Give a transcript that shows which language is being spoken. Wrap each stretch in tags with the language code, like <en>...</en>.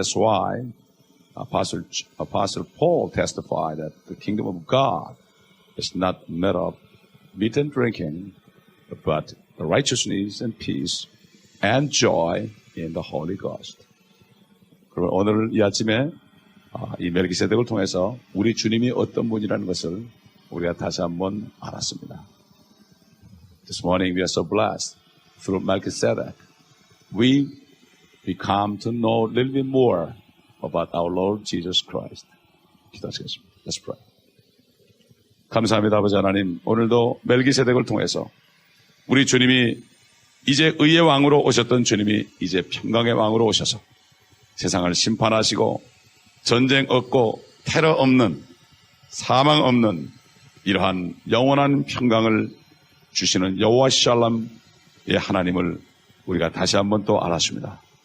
<en>That's why Apostle Paul testified that the kingdom of God is not made of meat and drinking, but righteousness and peace and joy in the Holy Ghost.</en> <ko>그럼 오늘 이 아침에 이 멜기세덱을 통해서 우리 주님이 어떤 분이라는 것을 우리가 다시 한번 알았습니다.</ko> <en>This morning we are so blessed through Melchizedek. We come to know a little bit more about our Lord Jesus Christ.</en> <ko>기도하시겠습니다.</ko> <en>Let's pray.</en> <ko>감사합니다, 아버지 하나님. 오늘도 멜기세덱을 통해서 우리 주님이 이제 의의 왕으로 오셨던 주님이 이제 평강의 왕으로 오셔서 세상을 심판하시고 전쟁 없고 테러 없는 사망 없는 이러한 영원한 평강을 주시는 여호와 샬롬의 하나님을 우리가 다시 한번 또 알았습니다.</ko>